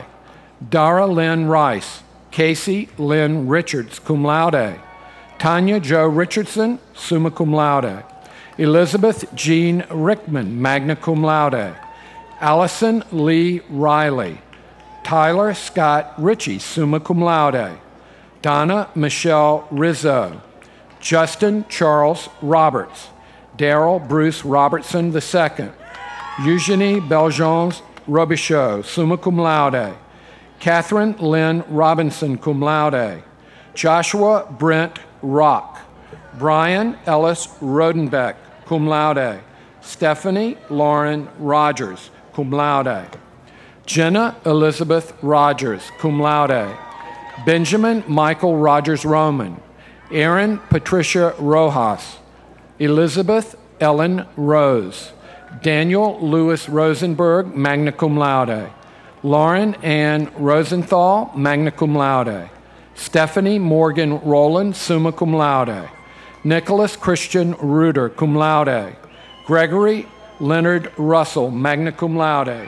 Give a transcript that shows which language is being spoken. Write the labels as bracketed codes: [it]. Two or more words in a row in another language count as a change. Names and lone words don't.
[en] Dara Lynn Rice, Casey Lynn Richards, [la] cum laude, Tanya Jo Richardson, summa cum laude, Elizabeth Jean Rickman, magna cum laude, [en] Allison Lee Riley, Tyler Scott Ritchie, [la] summa cum laude, [en] Donna Michelle Rizzo, Justin Charles Roberts, Daryl Bruce Robertson II. Eugenie Beljeans Robichaud, [la] summa cum laude. [en] Catherine Lynn Robinson, [la] cum laude. [en] Joshua Brent Rock. Brian Ellis Rodenbeck, [la] cum laude. [en] Stephanie Lauren Rogers, [la] cum laude. [en] Jenna Elizabeth Rogers, [la] cum laude. [en] Benjamin Michael Rogers Roman. Erin Patricia Rojas. Elizabeth Ellen Rose. Daniel Louis Rosenberg, [la] magna cum laude. [en] Lauren Ann Rosenthal, [la] magna cum laude. [en] Stephanie Morgan Rowland, [la] summa cum laude. [en] Nicholas Christian Reuter, [la] cum laude. [en] Gregory Leonard Russell, [la] magna cum laude.